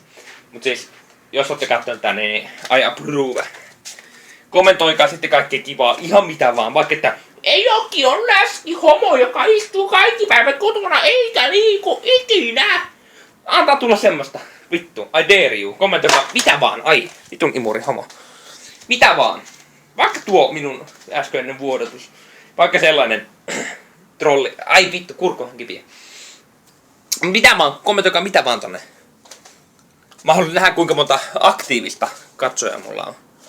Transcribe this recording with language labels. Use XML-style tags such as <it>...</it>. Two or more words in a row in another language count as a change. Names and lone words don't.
<fi>Mut siis, jos ootte katsoneet tän, niin</fi> <en>I approve.</en> <fi>Kommentoikaa sitten kaikkea kivaa, ihan mitä vaan, vaikka että ei Jokki on läski homo, joka istuu kaikki päivät kotona eikä liiku ikinä. Antaa tulla semmoista. Vittu,</fi> <en>I dare you.</en> <fi>Kommentoikaa mitä vaan. Ai, vitun imuri homo. Mitä vaan. Vaikka tuo minun äskeinen vuodatus. Vaikka sellainen trolli. Ai vittu, kurkku on kipiä. Mitä vaan, kommentoikaa mitä vaan tonne. Mä haluan nähdä kuinka monta aktiivista katsojaa mulla on.</fi>